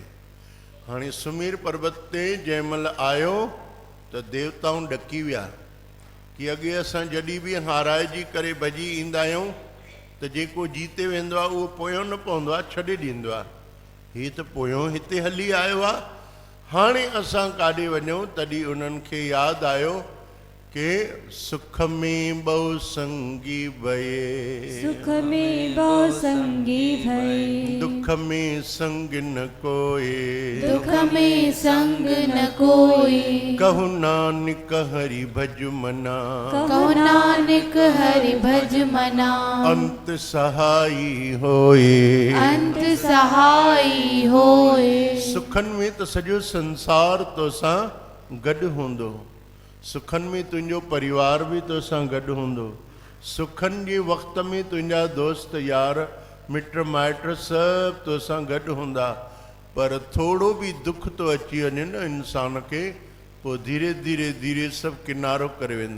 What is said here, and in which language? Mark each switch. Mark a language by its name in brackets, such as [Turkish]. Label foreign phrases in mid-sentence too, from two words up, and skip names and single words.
[Sindhi] हाणे सुमेर पर्वत ते जंहिं महिल आयो त देवताऊं ॾकी विया कि अॻे असां जॾहिं बि हाराइजी करे भॼी ईंदा आहियूं त जेको जीते वेंदो आहे उहो पोयों न पवंदो आहे, छॾे ॾींदो आहे। हीअ त पोयों हिते हली आयो आहे, हाणे असां काॾे वञूं? तॾहिं उन्हनि खे यादि आयो कि [Braj] सुख में बहु संगी भये, सुख में बहु संगी भये, दुख में संग न कोई, दुख में संग न कोई। कहु नानक हरि भज मना, कहु नानक हरि भज मना। अंत सहाई होए, अंत सहाई होए। [Sindhi] सुखन में त सॼो संसार तोसां गॾु हूंदो, सुखन में तुंहिंजो परिवार बि तोसां गॾु हूंदो, सुखन जी वक़्त में तुंहिंजा दोस्त यार मिट माइट सब तोसां गॾु हूंदा, पर थोड़ो भी दुख तो अची वञे न इंसान के, पोइ धीरे धीरे धीरे सभु किनारो करे वेंदा।